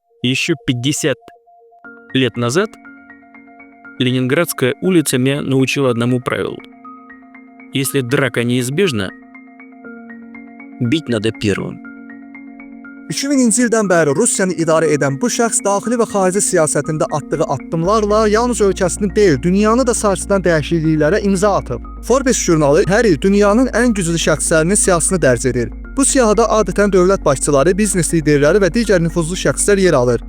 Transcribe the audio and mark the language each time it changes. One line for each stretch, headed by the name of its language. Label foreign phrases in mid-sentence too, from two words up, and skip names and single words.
Russian: Еще 50 лет назад Ленинградская улица меня научила одному правилу. Если драка неизбежна, bit надо первым.
Azerbaijani: 2000-ci ildən bəri Rusiyanı idarə edən bu şəxs daxili və xarici siyasətində atdığı addımlarla yalnız ölkəsini deyil, dünyanı da sarsıdan dəyişikliklərə imza atıb. Forbes jurnalı hər il dünyanın ən güclü şəxslərinin siyahısını dərc edir. Bu siyahıda adətən dövlət başçıları, biznes liderləri və digər nüfuzlu şəxslər yer alır.